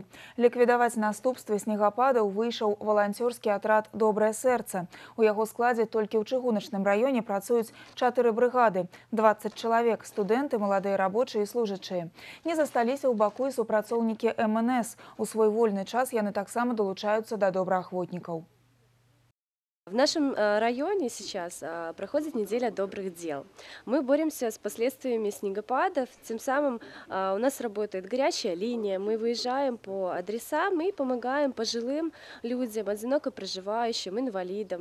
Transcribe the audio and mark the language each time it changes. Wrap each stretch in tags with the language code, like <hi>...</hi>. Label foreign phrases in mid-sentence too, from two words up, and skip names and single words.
<be>Ліквідаваць наступствы снегападаў выйшаў валанцёрскі атрад «Добрае сэрца». У яго складзе толькі ў чыгуначным раёне працуюць 4 брыгады, 20 чалавек, студэнты, маладыя рабочыя і служачыя. Не засталіся ў баку і супрацоўнікі МНС. У свой вольны час яны таксама долучаюцца да добраахвотнікаў.</be> <ru>В нашем районе сейчас проходит неделя добрых дел. Мы боремся с последствиями снегопадов, тем самым у нас работает горячая линия, мы выезжаем по адресам и помогаем пожилым людям, одиноко проживающим, инвалидам.</ru>